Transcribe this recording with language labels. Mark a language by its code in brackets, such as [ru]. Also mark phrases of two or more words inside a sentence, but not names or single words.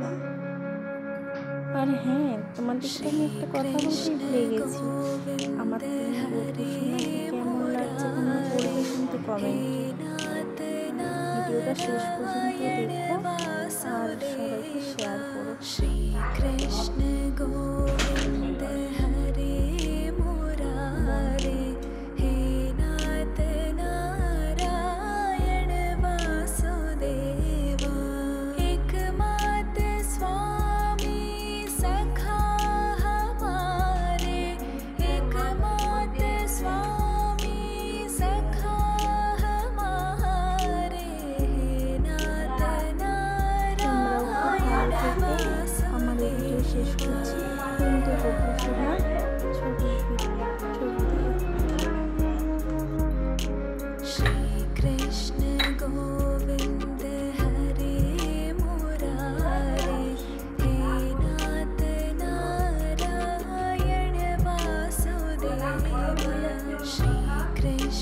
[bn] আর হ্যাঁ, তোমাদেরকে আমি একটা কথা বলতেই ভুলে গেছি। আমার 3 বন্ধু সোনাকে কেমন লাগছে তোমরা বলবে কিন্তু কমেন্টে। ভিডিওটা শেষ পর্যন্ত দেখো আর সবাইকে শেয়ার করো। [hi] श्री कृष्ण गोविंद हरे मुरारे, हे नाथ नारायण वासुदेव, एकमात्र स्वामी सखा हमारे, एकमात्र स्वामी सखा हमारे, हे नाथ नारायण [bn] আমার এই ভিডিও শেষ করছি, কিন্তু গোপাল সোনার ছবি [hi] श्री कृष्ण गोविंद हरे मुरारे, हे नाथ नारायण वासुदेव, श्री कृष्ण